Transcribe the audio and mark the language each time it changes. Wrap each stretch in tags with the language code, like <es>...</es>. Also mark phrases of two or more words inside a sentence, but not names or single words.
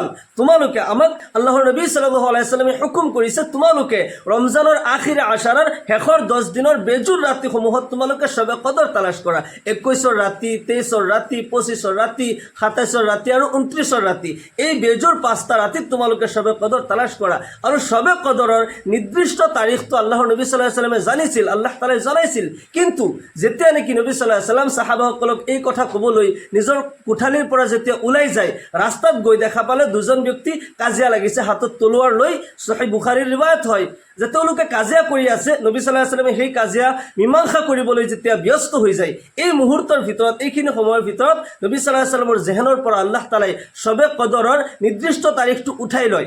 <as>তোমালোকে আমাক আল্লাহৰ নবী</as> <ar>صلى الله عليه وسلم</ar> <as>হুকুম কৰিছে, তোমালোকে ৰমজানৰ আখিৰে আশাৰাৰ শেষৰ 10 দিনৰ বেজুৰ ৰাতিসমূহত তোমালোকে সবে কদৰ তালাশ কৰা। 21ৰ ৰাতি, 23ৰ ৰাতি, 25ৰ ৰাতি, 27ৰ ৰাতি আৰু 29ৰ ৰাতি, এই বেজুৰ 5টা ৰাতি তোমালোকে সবে কদৰ তালাশ কৰা। আৰু সবে কদৰৰ নিৰ্দিষ্ট তাৰিখটো আল্লাহৰ নবী</as> <ar>صلى الله عليه وسلم</ar> <as>জানিছিল,</as> <ar>الله تعالى</ar> <as>জনাইছিল। কিন্তু যেতিয়া নেকি নবী</as> <ar>صلى الله عليه وسلم</ar> <as>সাহাবাসকলক এই কথা ক'বলৈ নিজৰ কোঠালিৰ পৰা যেতিয়া ওলাই যায়, ৰাস্তাত গৈ দেখা পালে দুজন ব্যক্তি কাজিয়া লাগিছে, হাতত তলোৱাৰ লৈ। সহিহ বুখাৰীৰ ৰিৱায়াত হয় যে তেওঁলোকে কাজিয়া কৰি আছে। নবী</as> <ar>صلى الله عليه وسلم</ar> <as>সেই কাজিয়া মীমাংসা কৰিবলৈ যেতিয়া ব্যস্ত হৈ যায়, এই মুহূৰ্তৰ ভিতৰত, এইখিনি সময়ৰ ভিতৰত নবী</as> <ar>صلى الله عليه وسلم</ar> <as>জেহেনৰ পৰা</as> <ar>الله تعالى</ar> <as>সবে কদৰৰ নিৰ্দিষ্ট তাৰিখটো উঠাই লয়।</as>